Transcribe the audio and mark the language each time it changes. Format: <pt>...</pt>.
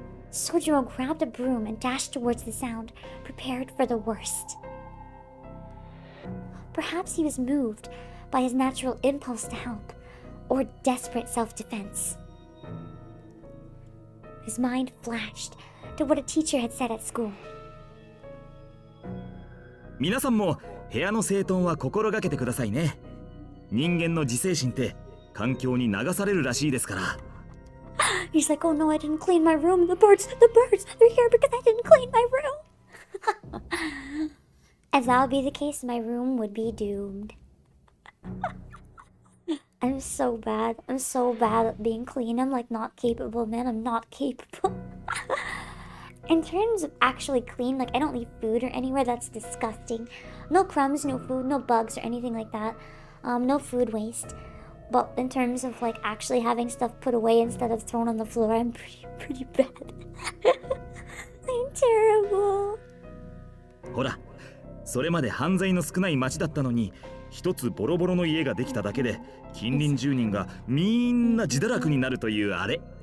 <en>Sojiro grabbed a broom and dashed towards the sound, prepared for the worst. Perhaps he was moved by his natural impulse to help, or desperate self-defense. His mind flashed to what a teacher had said at school.</en> <ja>皆さんも部屋の整頓は心がけてくださいね。人間の自制心って環境に流されるらしいですから。</ja> <en>He's like, oh no, I didn't clean my room. The birds, they're here because I didn't clean my room. If that would be the case, my room would be doomed. I'm so bad. I'm so bad at being clean. I'm like not capable, man. I'm not capable. In terms of actually clean, like I don't leave food or anywhere. That's disgusting. No crumbs, no food, no bugs or anything like that. No food waste. But in terms of like actually having stuff put away instead of thrown on the floor, I'm pretty bad. I'm terrible.</en> <ja>ほら、それまで犯罪の少ない町だったのに、一つボロボロの家ができただけで、近隣住人がみんな自堕落になるというあれ。</ja>